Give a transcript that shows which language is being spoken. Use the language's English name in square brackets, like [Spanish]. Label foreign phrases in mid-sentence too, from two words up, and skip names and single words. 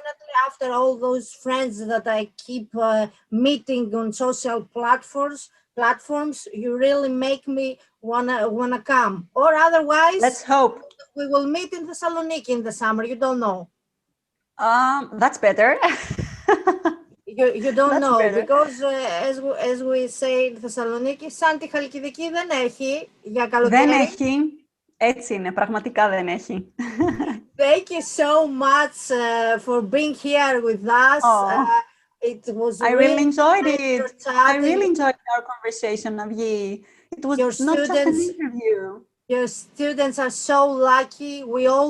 [English] definitely after all those friends that I keep meeting on social platforms, you really make me wanna come, or Let's otherwise hope. we will meet in Thessaloniki in the summer. You don't know. That's better. You don't That's know, better. because as we say in Thessaloniki, [Greek] σαν τη Χαλκιδική δεν έχει για Δεν καλοκαίρι. έχει. Έτσι είναι. Πραγματικά δεν έχει. [English] Thank you so much for being here with us. Oh, It was I really really enjoyed pleasure it. I chatting. really enjoyed our conversation, Navyi. It was Your not just an students, interview. your students are so lucky. We all